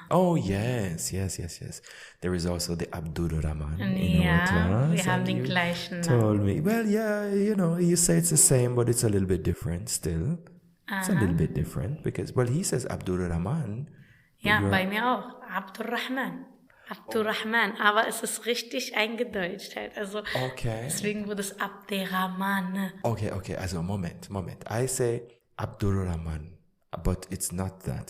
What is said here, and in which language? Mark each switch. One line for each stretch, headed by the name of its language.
English: Oh, yes. There is also the Abdurrahman in our class.
German: Wir haben den gleichen
English: Told me. Well, yeah, you say it's the same, but it's a little bit different still. It's a little bit different because, well, he says Abdurrahman.
German: Ja, bei mir auch. Abdurrahman, aber es ist richtig eingedeutscht halt. Also okay. Deswegen wurde es Abderrahman. Okay, also Moment.
English: I say Abdurrahman, but it's not that.